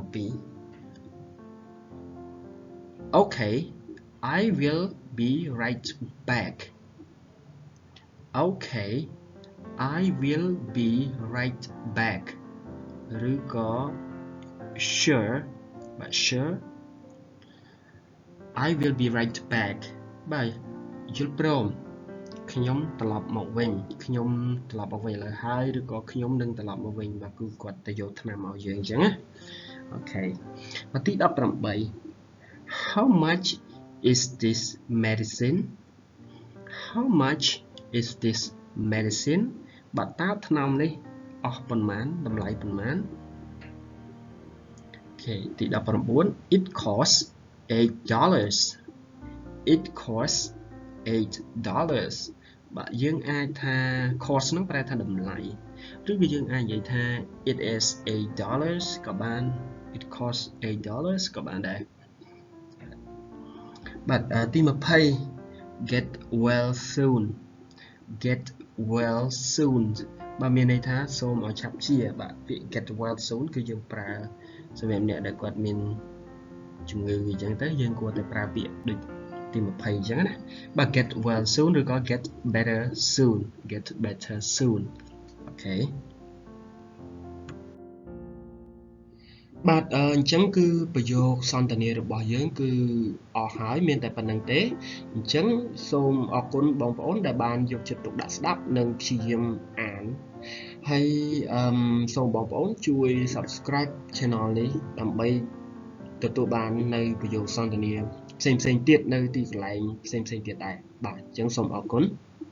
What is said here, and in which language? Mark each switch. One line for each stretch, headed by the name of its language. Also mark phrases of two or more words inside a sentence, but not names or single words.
English: Okay I will be right back Okay I will be right back
Khmer: ឬក៏ sure បាទ
English: sure I will be right back
Khmer: បាទយល់ព្រមខ្ញុំត្រឡប់មកវិញខ្ញុំត្រឡប់មកវិញឡើយហើយឬក៏ខ្ញុំនឹងត្រឡប់មកវិញបាទគឺគាត់ទៅយកថ្នាំមកយើងអញ្ចឹងណាអូខេបាទទី18
English: How much is this medicine How much is this medicine
Khmer: បាទតើថ្នាំនេះអស់ប៉ុន្មានតម្លៃប៉ុន្មាន អូខេទី19
English: It costs $8 It costs $8
Khmer: បាទយើងអាចថា cost ហ្នឹងប្រែថាតម្លៃឬក៏យើងអាចនិយាយថា
English: it is $8
Khmer: ក៏បាន
English: it costs $8
Khmer: ក៏បានដែរ បាទទី20
English: get well soon get well soon
Khmer: បាទមានន័យថាសូមឲ្យឆាប់ជាបាទពាក្យ
English: get well soon
Khmer: គឺយើងប្រើសម្រាប់អ្នកដែលគាត់មានជំងឺអញ្ចឹងទៅយើងគួរតែប្រើពាក្យដូចទី20អញ្ចឹងណាបាទ
English: get well soon
Khmer: ឬក៏
English: get better soon get better soon
Khmer: អូខេ បាទអញ្ចឹងគឺប្រយោគសន្ទនារបស់យើងគឺអស់ហើយមានតែប៉ុណ្្នឹងទេអញ្ចឹងសូមអរគុណបងប្អូនដែលបានយកចិត្តទុកដាក់ស្ដាប់និងព្យាយាមអានហើយសូមបងប្អូនជួយ
English: subscribe channel
Khmer: នេះដើម្បីទទួលបាននៅប្រយោគសន្ទនាផ្សេងៗទៀតនៅទីកន្លែងផ្សេងៗទៀតដែរបាទអញ្ចឹងសូមអរគុណ